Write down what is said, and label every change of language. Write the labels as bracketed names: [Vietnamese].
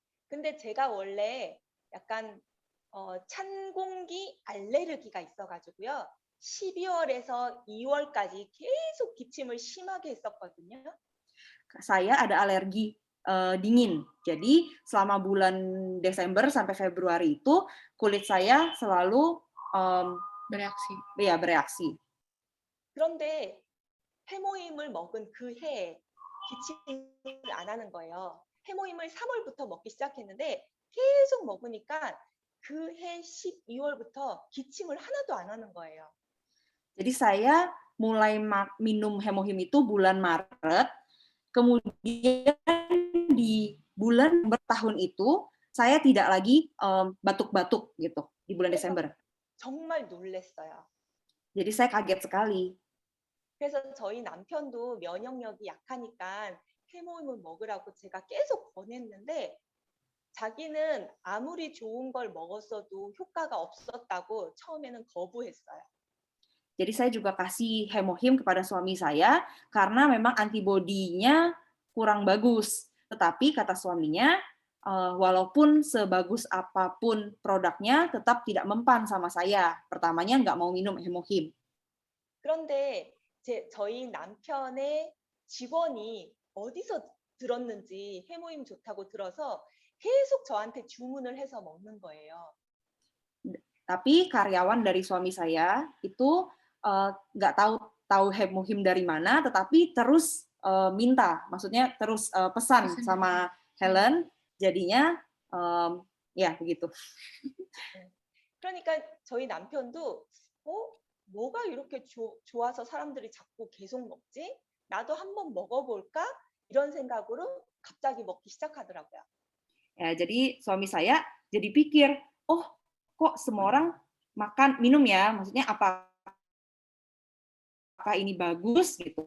[Korean] 근데 제가 원래 약간 찬 공기 알레르기가 있어가지고요. 12월에서 2월까지 계속 기침을 심하게 했었거든요. [Indonesian] Saya ada alergi dingin. Jadi selama bulan Desember sampai Februari itu kulit saya selalu bereaksi. [Korean] 그런데 해모임을 먹은 그 해에 기침을 안 하는 거예요. 해모임을 3월부터 먹기 시작했는데 계속 먹으니까 그해 12월부터 기침을 하나도 안 하는 거예요. [Indonesian] Jadi saya mulai minum hemohim itu bulan Maret, kemudian di bulan bertahun itu saya tidak lagi batuk-batuk gitu di bulan [Korean] 그래서 [Indonesian] Desember. [Korean] 정말 놀랐어요. [Indonesian] Jadi saya kaget sekali. [Korean] 그래서 저희 남편도 면역력이 약하니까 해모임을 먹으라고 제가 계속 권했는데 자기는 아무리 좋은 걸 먹었어도 효과가 없었다고 처음에는 거부했어요. [Indonesian] Jadi saya juga kasih hemohim kepada suami saya karena memang antibodinya kurang bagus. Tetapi kata suaminya, walaupun sebagus apapun produknya, tetap tidak mempan sama saya. Pertamanya nggak mau minum hemohim. [Korean] 그런데 저희 남편의 직원이 어디서 들었는지 해모임 좋다고 들어서 계속 저한테 주문을 해서 먹는 거예요. [Indonesian] Tapi karyawan dari suami saya itu nggak tahu hemohim dari mana, tetapi terus minta, maksudnya terus pesan sama Helen, jadinya ya begitu. [Korean] 그러니까 저희 남편도 뭐가 이렇게 좋아서 사람들이 자꾸 계속 먹지? 나도 한번 먹어볼까? 이런 생각으로 갑자기 먹기 시작하더라고요. [Indonesian] Ya, jadi suami saya jadi pikir, oh kok semua orang minum ya, maksudnya apakah ini bagus gitu.